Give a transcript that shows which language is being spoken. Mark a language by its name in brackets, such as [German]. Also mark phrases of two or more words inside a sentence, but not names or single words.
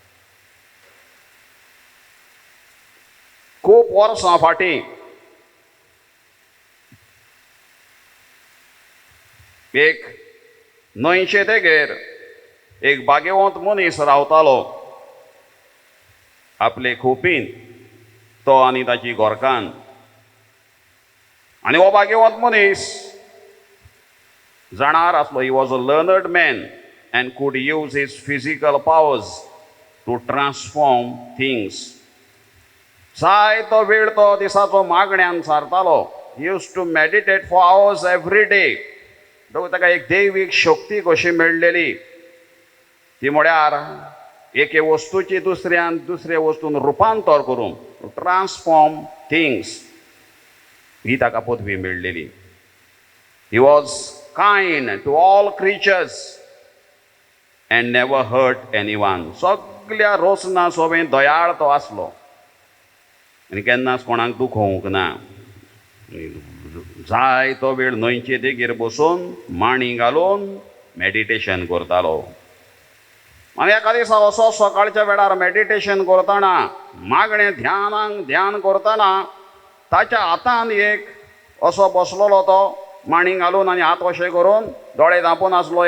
[Konkani] खूब वर्सां फाटीं एक न्हंयचे देगेर एक भाग्यवंत मनीस रावतालो. आपले खोपीन तो आनी ताची घोरकान्न. आनी हो भाग्यवंत मनीस जाणार आसलो. [English] He was a learned man and could use his physical powers to transform things. [Konkani] जायतो वेळ तो दिसाचो मागण्यांत सारतालो. [English] He used to meditate for hours every day. [Konkani] ताका एक दैवीक शक्ती कशी मेळलेली. ती म्हळ्यार एके वस्तूची दुसरे वस्तून रुपांतर करून [English] transform things, [Konkani] ही ताका पदवी मेळलेली. [English] He was kind to all creatures and never hurt anyone. [Konkani] सगळ्या रोसना सोबें दयाळ तो आसलो आनी केन्नाच कोणाक दुखोवंक ना. जायतो वेळ न्हंयचे देगेर बसून मांडी घालून मेडिटेशन करतालो. आनी एका दिसा असो सकाळच्या वेळार मेडिटेशन करतना, मागणें ध्यान करतना ताच्या हातान एक असो बसलोलो तो मांडी घालून आनी हात अशें करून दोळे धांपून आसलो.